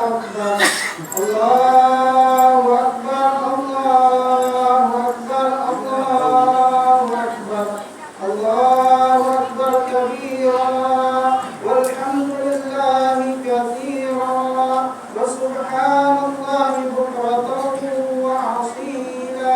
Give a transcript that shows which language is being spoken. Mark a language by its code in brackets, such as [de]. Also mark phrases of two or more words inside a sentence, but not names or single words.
[ar] أكبر الله أكبر الله أكبر الله أكبر الله أكبر الله أكبر كبيرا والحمد لله كثيرا وسبحان الله بكرة وأصيلا.